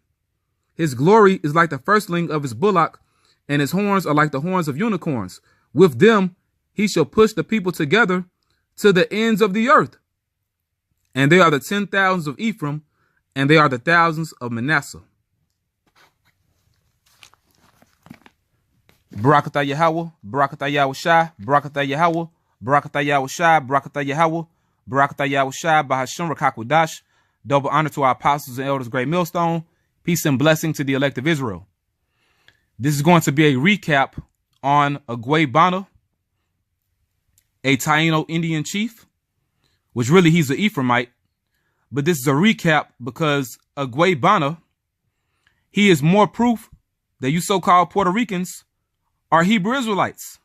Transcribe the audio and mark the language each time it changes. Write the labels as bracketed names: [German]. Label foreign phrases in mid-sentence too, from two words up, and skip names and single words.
[English] His glory is like the firstling of his bullock, and his horns are like the horns of unicorns. With them he shall push the people together to the ends of the earth. And they are the 10,000s of Ephraim, and they are the thousands of Manasseh. Barakatah Yahweh, Barakatah YAHAWASHI, Barakatah Yahweh, Barakatah YAHAWASHI, Barakatah Yahweh, Barakatah YAHAWASHI, Bahasham Rakakwadash. Double honor to our apostles and elders, great millstone. Peace and blessing to the elect of Israel. This is going to be a recap on Agueybana, a Taino Indian chief, which really he's an Ephraimite. But this is a recap because Agueybana, he is more proof that you so-called Puerto Ricans are Hebrew Israelites.